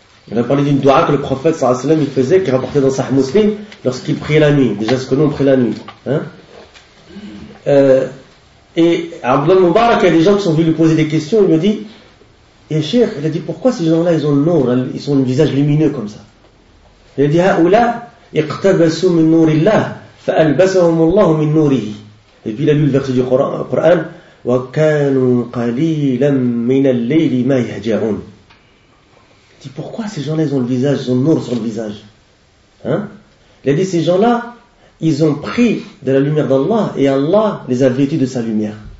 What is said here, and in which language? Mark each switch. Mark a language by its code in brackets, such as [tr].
[fr] On a parlé d'une dua que le prophète, sallallahu alayhi wa sallam, il faisait, qui rapportait dans Sahih Muslim, lorsqu'il priait la nuit. Déjà, ce que nous, on prie la nuit. Hein? Et Abdullah Mubarak, il y a des gens qui sont venus lui poser des questions, il lui a dit, et Cheikh, il a dit, pourquoi ces gens-là, ils ont le nom, ils ont un visage lumineux comme ça? Il a dit, ha'oula, [ar] اقتبسوا من نور الله فألبسهم الله من نوره. [fr] Et puis il a lu le verset du Coran, [ar] وكانوا قليلا من الليل ما يهجعون. [fr] Il dit, pourquoi ces gens-là, ils ont le visage, ils ont le nour sur le visage, hein? Il a dit, ces gens-là, ils ont pris de la lumière d'Allah et Allah les a vêtus de sa lumière.